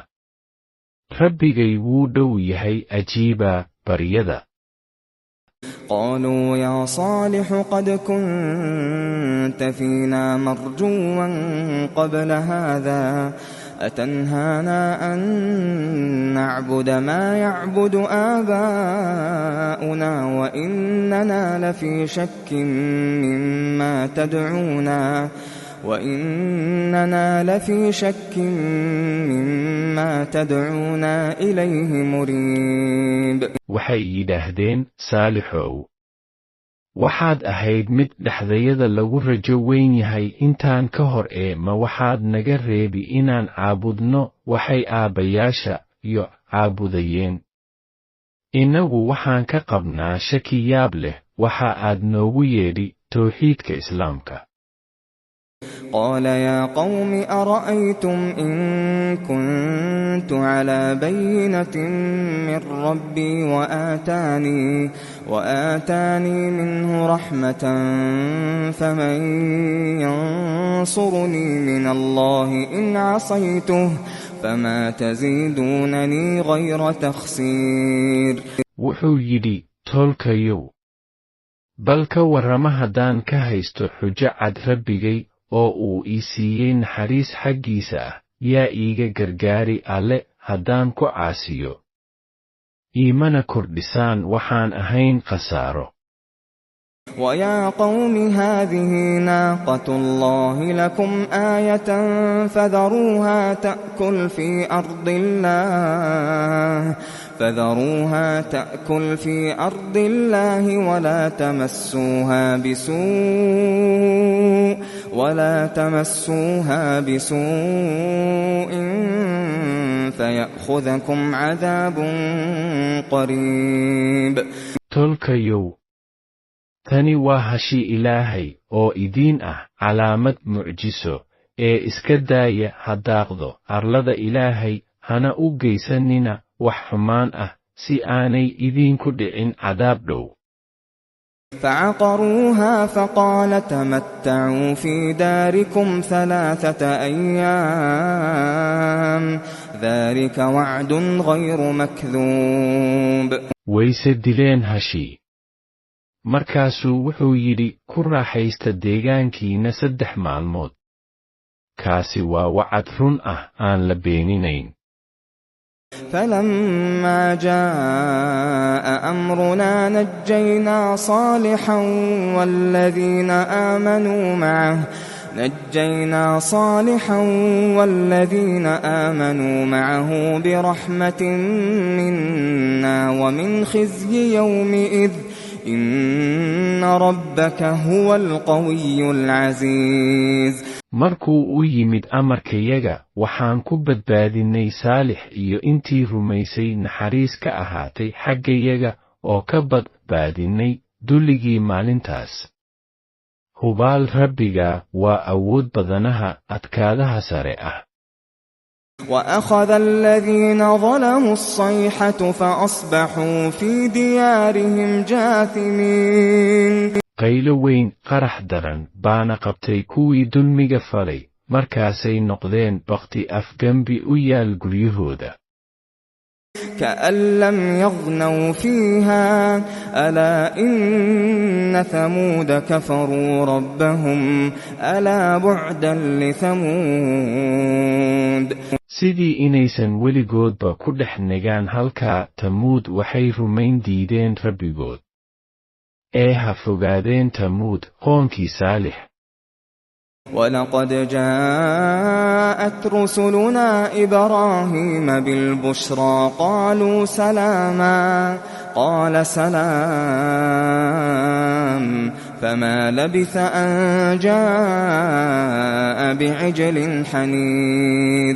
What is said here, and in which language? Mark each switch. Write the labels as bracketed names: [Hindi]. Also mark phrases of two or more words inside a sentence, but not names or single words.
[Somali] Rabbigay wuu dhow yahay ajiiba baryada. [Arabic] قالوا يا صالح قد كنت فينا مرجوا قبل هذا أتنهانا أن نعبد ما يعبد آباؤنا وإننا لفي شك مما تدعونا إليه مريب. [Somali] waxay yidhaahdeen Saalixow, waxaad ahayd mid dhexdayada lagu rajo weyn yahay intaan ka hor ma waxaad naga reebi inaan caabudno waxay aabbayaasha iyo caabudayeen. Innagu waxaan ka qabnaa shaki yaab leh waxa aad noogu yeedhi tawxiidka islaamka. [Arabic] قال يا قوم أرأيتم إن كنت على بينة من ربي وآتاني منه رحمة فمن ينصرني من الله إن عصيته فما تزيدونني غير تخسير. [Somali] wuxuu yidhi tolkayow, bal ka warrama haddaan ka haysto xujo cad Rabbigay oo uu ii siiyey naxariis xaggiisa ah, yaa iiga gargaari alle haddaan ku caasiyo. Iimana kordhisaan waxaan ahayn khasaaro. [Arabic] ويا قوم هذه ناقة الله لكم آية فذروها تأكل في أرض الله ولا تمسوها بسوء فيأخذكم عذاب قريب. [Somali] tolkayow, tani waa hashi Ilaahay oo idiin ah calaamad mucjiso ee iska daaya hadaaqdo arlada Ilaahay hana u geysanina wax xumaan ah si aanay idinku dhicin cadaab dhow. [Arabic] فعقروها فقال تمتعوا في داركم 3 أيام ذلك وعد غير مكذوب. [Somali] wayse dileen hashii. markaasuu wuxuu yidhi ku raaxaysta deegaankiina 3 maalmood. kaasi waa wacad run ah aan la beeninayn. [Arabic] فلما جاء أمرنا نجينا صالحا والذين آمنوا معه برحمة منا ومن خزي يومئذ إن ربك هو القوي العزيز. [Somali] markuu u yimid amarkayaga waxaan ku badbaadinay Saalix iyo intii rumaysay naxariis ka ahaatay xaggayaga oo ka badbaadinay dulligii maalintaas. hubaal Rabbiga waa awood badanaha adkaadaha sare ah. [Arabic] وأخذ الذين ظلموا الصيحة فأصبحوا في ديارهم جاثمين. [Somali] qaylo weyn qarax daran baana qabtay kuwii dulmiga falay, markaasay noqdeen baqti afgambi u yaal guryahooda. [Arabic] كأن لم يغنوا فيها ألا إن ثمود كفروا ربهم ألا بعدا لثمود. [Somali] sidii inaysan weligoodba ku dhex nagaan halkaa, Tamuud waxay rumayn diideen Rabbigood. ha fogaadeen Tamuud qoonkii Saalix. [Arabic] ولقد جاءت رسلنا إبراهيم بالبشرى قالوا سلاما قال سلام فما لبث أن جاء بعجل حنيذ.